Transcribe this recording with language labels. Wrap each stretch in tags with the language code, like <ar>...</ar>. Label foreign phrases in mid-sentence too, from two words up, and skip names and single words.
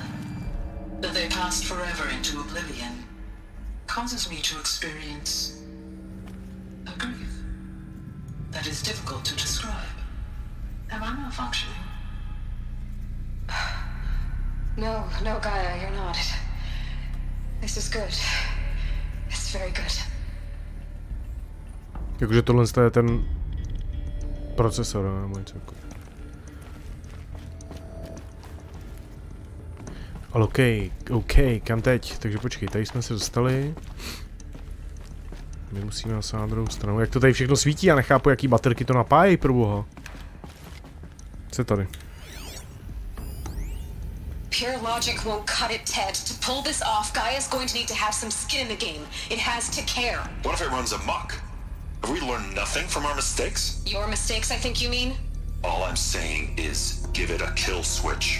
<en>That they passed forever into oblivion causes me to experience a grief that is difficult to describe. Am I malfunctioning? No, Gaia, you're not. This is good. It's very good.</en> <cs>Jakože tohle je ten procesor, nebo něco jako. Ale OK, kam teď? Takže počkej, tady jsme se dostali. My musíme zase na druhou stranu. Jak to tady všechno svítí? Já nechápu, jaký baterky to napájejí, proboha. Co je tady?</cs> <en>Pure logic won't cut it, Ted. To pull this off, Gaia's going to need to have some skin in the game. It has to care. What if it runs amok? Have we learned nothing from our mistakes? Your mistakes, I think you mean? All I'm saying is give it a kill switch.</en>